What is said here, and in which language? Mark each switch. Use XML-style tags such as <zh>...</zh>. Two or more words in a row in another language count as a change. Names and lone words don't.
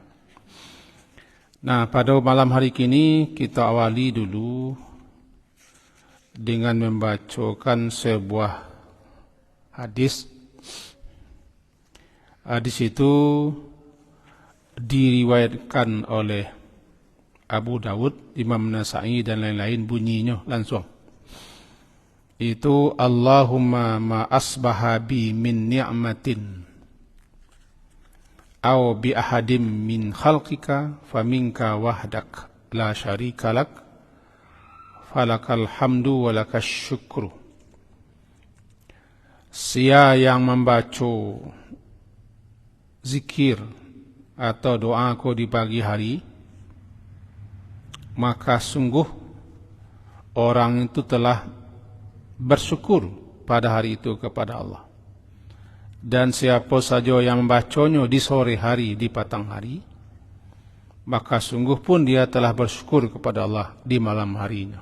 <id>Nah, pada malam hari ini kita awali dulu dengan membacakan sebuah hadis. Hadis itu diriwayatkan oleh Abu Dawud, Imam Nasa'i dan lain-lain, bunyinya langsung.</id> <ar>Itu اللهم ما أصبح بي من نعمة أو بأحد من خلقك فمنك وحدك لا شريك لك فلك الحمد ولك الشكر.</ar> <id>Sia yang membaca zikir atau doa kau di pagi hari, maka sungguh orang itu telah bersyukur pada hari itu kepada Allah. Dan siapa saja yang membacanya di sore hari, di petang hari, maka sungguh pun dia telah bersyukur kepada Allah di malam harinya.</id>